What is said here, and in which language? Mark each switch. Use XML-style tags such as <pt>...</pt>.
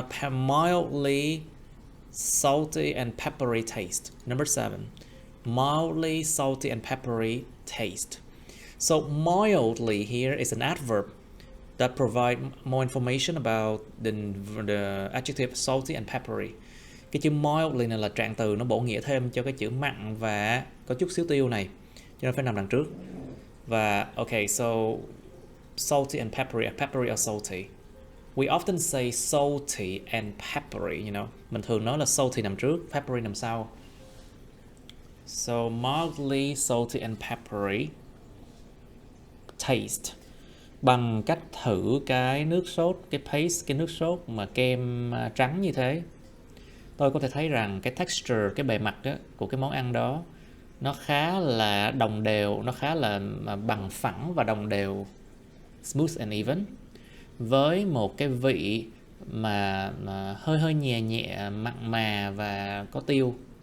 <en>mildly salty and peppery taste. Number 7, mildly salty and peppery taste. So mildly here is an adverb that provide more information about the adjective salty and peppery.</en> <vi>Cái chữ mildly này là trạng từ, nó bổ nghĩa thêm cho cái chữ mặn và có chút xíu tiêu này, cho nên phải nằm đằng trước.</vi> <en>Và okay, so salty and peppery or salty. We often say salty and peppery, you know.</en> <vi>Mình thường nói là salty nằm trước, peppery nằm sau.</vi> <en>So mildly salty and peppery taste.</en> <vi>Bằng cách thử cái nước sốt, cái paste, cái nước sốt mà kem trắng như thế, tôi có thể thấy rằng cái texture, cái bề mặt đó, của cái món ăn đó nó khá là đồng đều, nó khá là bằng phẳng và đồng đều,</vi> <en>smooth and even,</en> <vi>với một cái vị mà hơi nhẹ nhẹ, mặn mà và có tiêu.</vi>